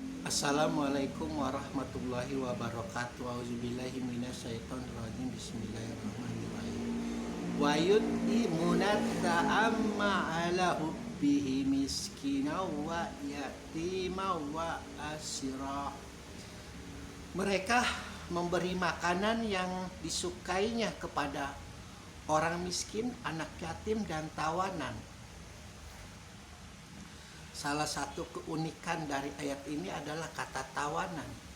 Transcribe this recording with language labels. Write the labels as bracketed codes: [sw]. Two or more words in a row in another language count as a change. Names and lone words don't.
[ar] السلام عليكم ورحمة الله وبركاته أعوذ بالله من الشيطان الرجيم. بسم الله الرحمن الرحيم. ويطعمون الطعام على حبه مسكينا ويتيما وأسيرا. [id] Mereka memberi makanan yang disukainya kepada orang miskin, anak yatim, dan tawanan. Salah satu keunikan dari ayat ini adalah kata tawanan.